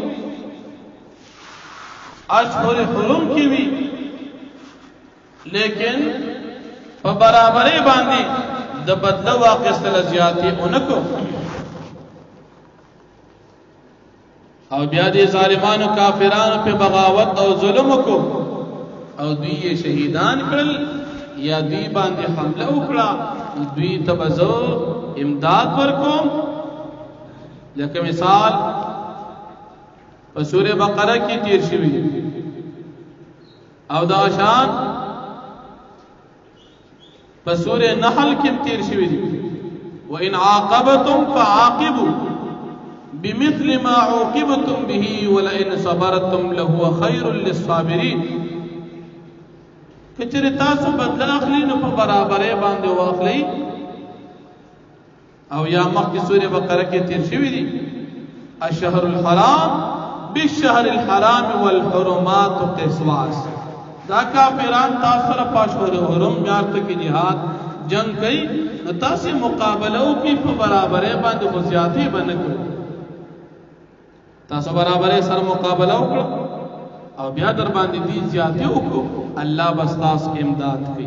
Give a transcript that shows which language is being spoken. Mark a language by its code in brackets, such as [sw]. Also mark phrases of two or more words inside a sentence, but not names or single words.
[ps] اشهر حرم کی وی لیکن په برابرۍ باندې د بدله واقعستل زیاتې اونکو او بیا دې ظالمانو کافرانو په بغاوت او ظلم کو او دوی یې شهیدان کړل یا دوی باندې حمله وکړه دوی ته به زه امداد ورکوم. لکه مثال په سورې بقره کې تیر شوی او دا شان په سورې نحل کې تیر شوی دي. [ar] وَإِنْ عَاقَبْتُمْ فَعَاقِبُوا بِمِثْلِ مَا عُوقِبْتُمْ بِهِ وَلَئِنْ صَبَرْتُمْ لَهُوَ خَيْرٌ لِلصَّابِرِينَ. [ps] که چېرې تاسو بدله اخلي نو په برابرۍ باندې واخلئ او یا مخکې سورې بقره کې تیر شوی دي [ar] الشهر الحرام بالشهر الحرام والحرمات قصاص. [ps] دا کافران تاسو سره په اشهر حرم میاشت کې جهاد جنگ کوي نو تاسو مقابله وکړئ په برابرۍ باندې خو زیاتې به نه کوئ. تاسو برابرۍ سره مقابله وکړه او بیا در باندې دې زیاتې وکړو الله به ستاسو امداد کوي.